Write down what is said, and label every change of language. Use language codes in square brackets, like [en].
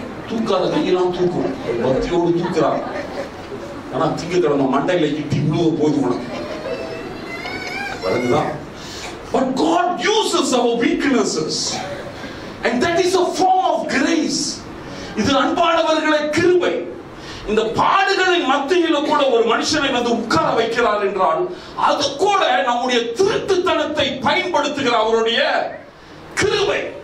[ta] தூக்காத கையெல்லாம் தூக்கும், பக்தியோடு தூக்குறான். ஆனா திங்கக்கிழமை மண்டையில இட்டி விழுவ போது உனக்கு வருதுதான். [en] But God uses our weaknesses, and that is a form of grace. [ta] இது அன்பானவர்களே கிருபை. இந்த பாடுகளின் மத்தியில கூட ஒரு மனுஷனை வந்து உட்கார வைக்கிறார் என்றால் அது கூட நம்முடைய திருட்டுத்தனத்தை பயன்படுத்துகிற அவருடைய கிருபை.